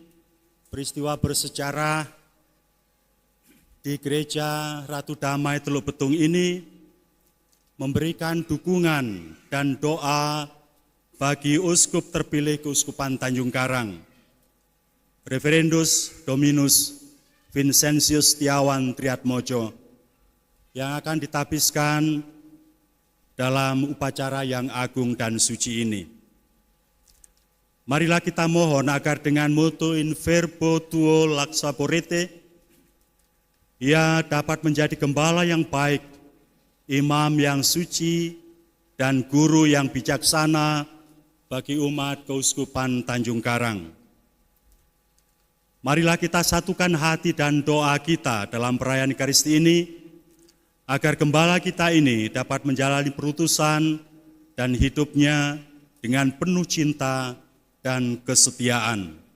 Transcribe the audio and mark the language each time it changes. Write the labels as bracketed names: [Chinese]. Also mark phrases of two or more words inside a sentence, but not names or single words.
[Indonesian] peristiwa bersejarah di Gereja Ratu Damai Teluk Betung ini, memberikan dukungan dan doa bagi Uskup terpilih Keuskupan Tanjung Karang, [Latin] Reverendus Dominus [Indonesian] Vincentius Setiawan Triatmojo, yang akan ditabiskan dalam upacara yang agung dan suci ini. Marilah kita mohon agar dengan motu [Latin] in verbo tuo laxaporete, [Indonesian] ia dapat menjadi gembala yang baik, imam yang suci, dan guru yang bijaksana bagi umat Keuskupan Tanjung Karang. Marilah kita satukan hati dan doa kita dalam perayaan Ekaristi ini, agar gembala kita ini dapat menjalani perutusan dan hidupnya dengan penuh cinta dan kesetiaan.